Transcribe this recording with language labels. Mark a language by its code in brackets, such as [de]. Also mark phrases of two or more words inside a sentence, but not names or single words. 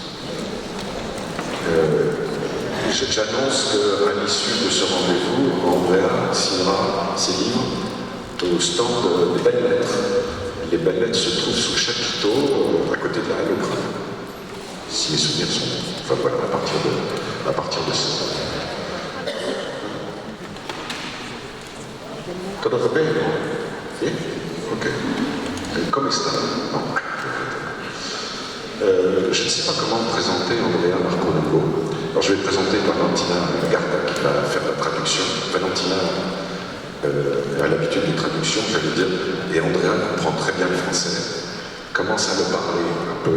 [fr] J'annonce qu'à l'issue de ce rendez-vous, Andrea signera ses livres au stand des belles lettres. Les belles lettres se trouvent sous le chapiteau, à côté de la halle au crâne. Si mes souvenirs sont bons. Enfin voilà, à partir de ça. [it] Todo va bene? Sì? Ok. Come sta? Non. [fr] Je ne sais pas comment présenter Andrea Marcolombo. Alors je vais présenter Valentina Garda qui va faire la traduction. Valentina a l'habitude des traductions, j'allais dire, et Andrea comprend très bien le français. Commence à le parler un peu.